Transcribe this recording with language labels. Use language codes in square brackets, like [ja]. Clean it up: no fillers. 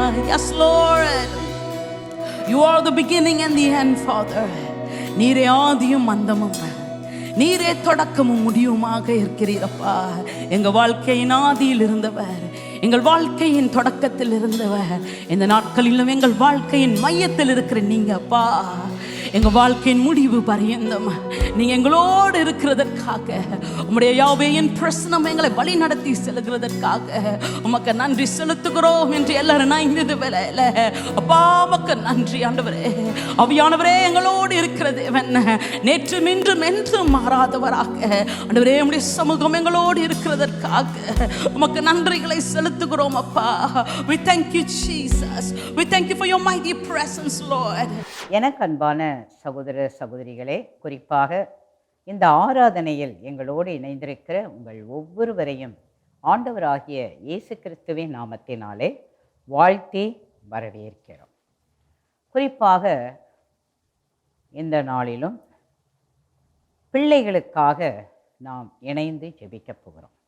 [en] Yes Lord, you are the beginning and the end, Father. [ta] நீரே ஆதியும் அந்தமும், நீரே தொடக்கமும் முடிவுமாக இருக்கிறீரப்பா. எங்க வாழ்க்கையின் ஆதியில் இருந்தவர், எங்கள் வாழ்க்கையின் தொடக்கத்தில் இருந்தவர், இந்த நாட்களிலும் எங்கள் வாழ்க்கையின் மையத்தில் இருக்கிற நீங்க அப்பா. எங்க வாழ்க்கையின் முடிவு பரியந்தம் நீங்க எங்களோடு இருக்கிறதற்காக, உம்முடைய யாவேயின் பிரசன்னம் எங்களை வழி நடத்தி செல்கிறதற்காக உமக்கு நன்றி செலுத்துகிறோம் என்று எல்லாரும் நாய்ந்தது வேலையில அப்பா உமக்கு நன்றி ஆண்டவரே. ஆவியானவரே எங்களோடு இருக்கிற தேவன், நேற்றும் இன்றும் என்றும் மாறாதவராக ஆண்டவரே உம்முடைய சமூகம் எங்களோடு இருக்கிறதற்காக உமக்கு நன்றிகளை செலுத்துகிறோம் அப்பா. [en] We thank you Jesus, we thank you for your mighty presence Lord. [ta] எனக்கு அன்பான சகோதர சகோதரிகளே, குறிப்பாக இந்த ஆராதனையில் எங்களோடு இணைந்திருக்கிற உங்கள் ஒவ்வொருவரையும் ஆண்டவராகிய இயேசு கிறிஸ்துவின் நாமத்தினாலே வாழ்த்தி வரவேற்கிறோம். குறிப்பாக இந்த நாளிலும் பிள்ளைகளுக்காக நாம் இணைந்து ஜெபிக்கப் போகிறோம்.